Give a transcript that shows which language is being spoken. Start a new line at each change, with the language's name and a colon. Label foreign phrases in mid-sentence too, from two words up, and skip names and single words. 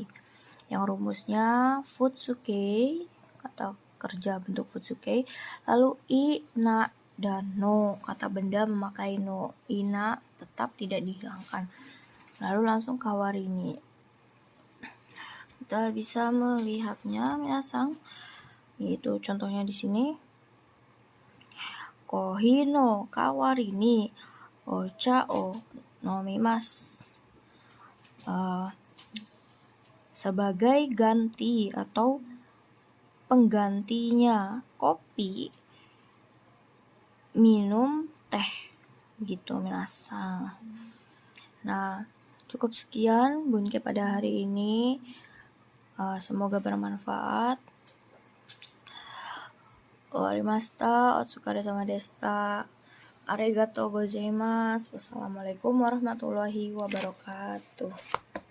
Indonesian: Yang rumusnya futsuke, kata kerja bentuk futsuke, lalu i, na, dan no, kata benda memakai no. Ina tetap tidak dihilangkan. Lalu langsung kawarini. Kita bisa melihatnya minasang, yaitu contohnya di sini.
Japanese: コーヒーの代わりにお茶を飲みます.
Indonesian: Sebagai ganti atau penggantinya kopi, minum teh, gitu minasang. Nah, cukup sekian bunke pada hari ini. Semoga bermanfaat.
Japanese: 終わりました、お疲れ様でした. ありがとうございます.
Arabic: والسلام عليكم ورحمة الله وبركاته.